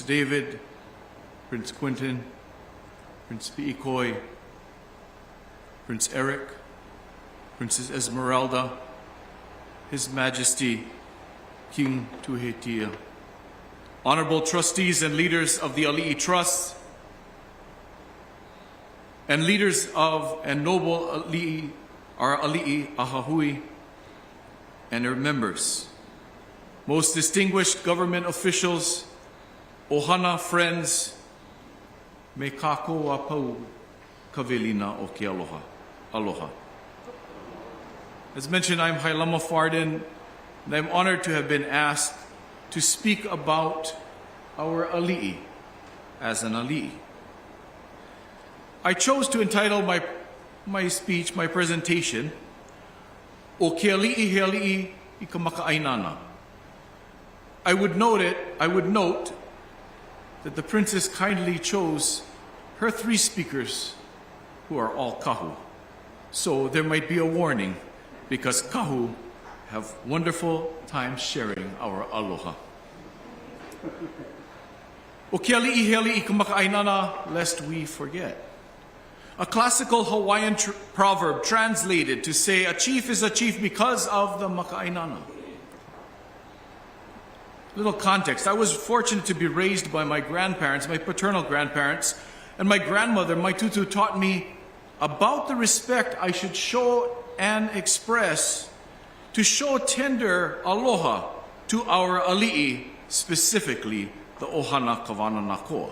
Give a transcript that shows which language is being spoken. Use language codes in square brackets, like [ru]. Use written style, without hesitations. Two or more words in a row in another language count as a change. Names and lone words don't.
[en] David, Prince Quentin, Prince Pi'ikoi, Prince Eric, Princess Esmeralda, His Majesty King Tuhetia, honorable trustees and leaders of the Ali'i Trust, and leaders of and noble Ali'i, our Ali'i Ahahui, and their members, most distinguished government officials, ohana friends, [haw] me kako apau kavelina o ke aloha. Aloha. [en] As mentioned, I'm Hai Lama Farden, and I'm honored to have been asked to speak about our Ali'i as an Ali'i. I chose to entitle my speech, my presentation, [haw] O ke ali'i he ali'i I ka maka'ainana. [en] I would note that the princess kindly chose her 3 speakers who are all kahu. So there might be a warning because kahu have wonderful time sharing our aloha. [haw] O ke ali'i he ali'i ka maka'ainana, [en] lest we forget. A classical Hawaiian proverb translated to say, a chief is a chief because of the maka'ainana. Little context. I was fortunate to be raised by my grandparents, my paternal grandparents, and my grandmother, my tutu, taught me about the respect I should show and express to show tender aloha to our ali'i, specifically the ohana Kawananakoa.